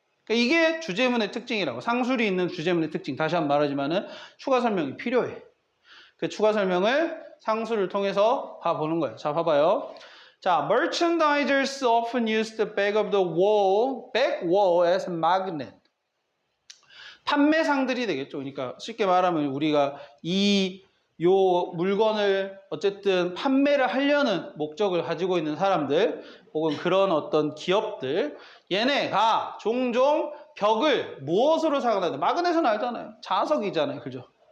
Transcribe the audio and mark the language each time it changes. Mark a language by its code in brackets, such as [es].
[ko] 그러니까 이게 주제문의 특징이라고. 상술이 있는 주제문의 특징. 다시 한번 말하지만은 추가 설명이 필요해. 그 추가 설명을 상술을 통해서 봐보는 거예요. 자, 봐봐요. [en] 자, merchandisers often use the back of the back wall as a magnet. [ko] 판매상들이 되겠죠. 그러니까 쉽게 말하면 우리가 요 물건을 어쨌든 판매를 하려는 목적을 가지고 있는 사람들 혹은 그런 어떤 기업들 얘네가 종종 벽을 무엇으로 사용한다? 마그넷은 알잖아요. 자석이잖아요. 그죠?